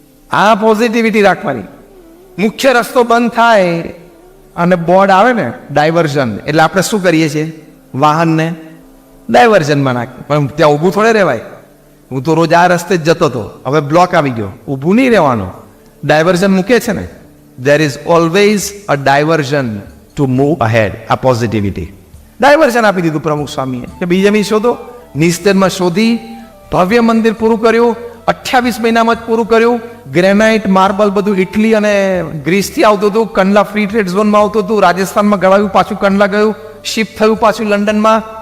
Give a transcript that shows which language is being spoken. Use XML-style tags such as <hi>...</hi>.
<gu>આ પોઝિટિવિટી રાખવાની. મુખ્ય રસ્તો બંધ થાય અને બોર્ડ આવે ને ડાયવર્ઝન, એટલે આપણે શું કરીએ છીએ? વાહનને ડાયવર્ઝનમાં નાખીએ. પણ ત્યાં ઊભું થોડે રહેવાય. હું તો રોજ આ રસ્તે જ જતો હતો, હવે બ્લોક આવી ગયો, ઊભું નહીં રહેવાનું. ડાયવર્ઝન મૂકે છે ને.</gu> <en>There is always a diversion to move ahead.</en> <gu>આ પોઝિટિવિટી. ડાયવર્ઝન આપી દીધું પ્રમુખ સ્વામીએ કે બીજી જમીન શોધો. નિસ્તરમાં શોધી ભવ્ય મંદિર પૂરું કર્યું. 28 મહિનામાં જ પૂરું કર્યું. ગ્રેનાઇટ, માર્બલ બધું ઇટલી અને ગ્રીસથી આવતું હતું. કંડલા ફ્રી ટ્રેડ ઝોનમાં આવતું હતું. રાજસ્થાનમાં ગળાવ્યું, પાછું કંડલા ગયું, શિફ્ટ થયું પાછું લંડનમાં.</gu>